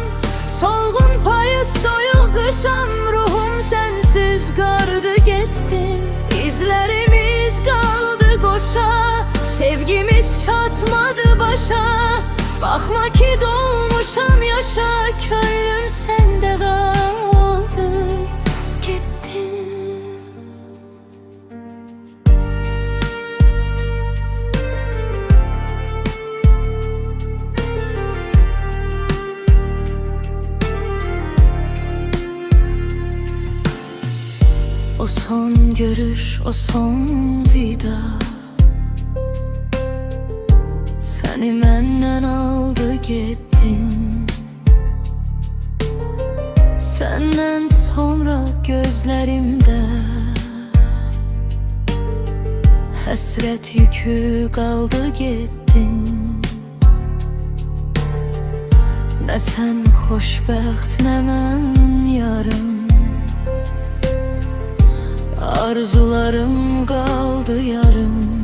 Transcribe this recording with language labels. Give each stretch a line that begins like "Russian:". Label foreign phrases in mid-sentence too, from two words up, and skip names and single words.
Azerbaijani: Solğun payız, soyuq qışam, ruhum sənsiz qardı getdin. İzlərimiz qaldı qoşa, sevgimiz çatmadı başa. Baxma ki dolmuşam yaşa, könlüm səndə qaldı getdin.
Turkish: O son görüş, o son vida seni menden aldı gittin. Senden sonra gözlerimde
Azerbaijani: həsrət yükü qaldı getdin. Nə sən xoşbəxt, nə mən yarım. Arzularım qaldı yarım.